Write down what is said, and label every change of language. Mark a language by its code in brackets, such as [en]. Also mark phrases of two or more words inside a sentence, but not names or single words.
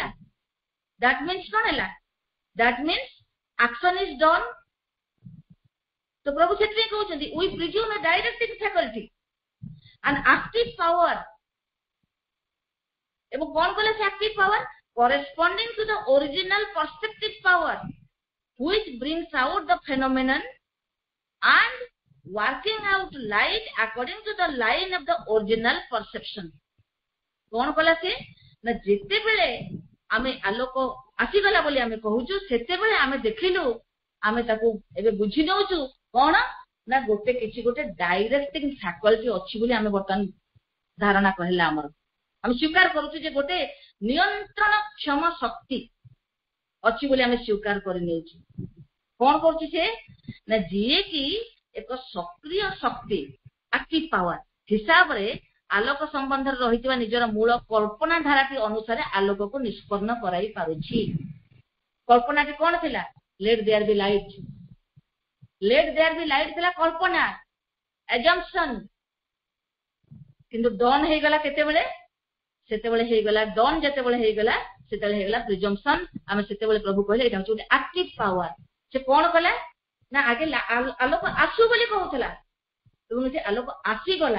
[en] that means [or] କଣ ହେଲା, [en] that means action is done। [or] ତ ପ୍ରଭୁ ସେଥିପାଇଁ କହୁଛନ୍ତି [en] we presume a directing faculty and active power। [or] ଏବଂ କଣ କଲେ ସେ [en] active power corresponding to the original perceptive power which brings out the phenomenon and working out light according to the line of the original perception। [or] କଣ କଲା ସେ ନା ଯେତେବେଳେ ଆମେ ଆଲୋକ ଆସିଗଲା ବୋଲି ଆମେ କହୁଛୁ ସେତେବେଳେ ଆମେ ଦେଖିଲୁ, ଆମେ ତାକୁ ଏବେ ବୁଝି ନେଉଛୁ କଣ ନା ଗୋଟେ କିଛି ଗୋଟେ [en] directing faculty [or] ଅଛି ବୋଲି ଆମେ ବର୍ତ୍ତମାନ ଧାରଣା କହିଲା ଆମର, ଆମେ ସ୍ୱୀକାର କରୁଛୁ ଯେ ଗୋଟେ ନିୟନ୍ତ୍ରଣ କ୍ଷମ ଶକ୍ତି ଅଛି ବୋଲି ଆମେ ସ୍ୱୀକାର କରିନେଉଛୁ। କଣ କରୁଛି ସେ ନା ଯିଏ କି ଏକ ସକ୍ରିୟ ଶକ୍ତି [en] active power [or] ହିସାବରେ ଆଲୋକ ସମ୍ବନ୍ଧରେ ରହିଥିବା ନିଜର ମୂଳ କଳ୍ପନା ଧାରାଟି ଅନୁସାରେ ଆଲୋକକୁ ନିଷ୍ପନ୍ନ କରାଇ ପାରୁଛି। କଳ୍ପନାଟି କଣ ଥିଲା, [en] let there be light, let there be light [or] ଥିଲା କଳ୍ପନା, assumption, କିନ୍ତୁ ଡନ୍ ହେଇଗଲା କେତେବେଳେ, ସେତେବେଳେ ହେଇଗଲା ଡନ୍ ଯେତେବେଳେ ହେଇଗଲା ସେତେବେଳେ ହେଇଗଲା ପ୍ରିଜମ୍ପସନ। ଆମେ ସେତେବେଳେ ପ୍ରଭୁ କହିଲେ ଏଇଟା ହଉଛି ଗୋଟେ [en] active power. [or] ସେ କଣ କଲା ନା ଆଗେ ଆଲୋକ ଆସୁ ବୋଲି କହୁଥିଲା ଏବଂ ସେ ଆଲୋକ ଆସିଗଲା।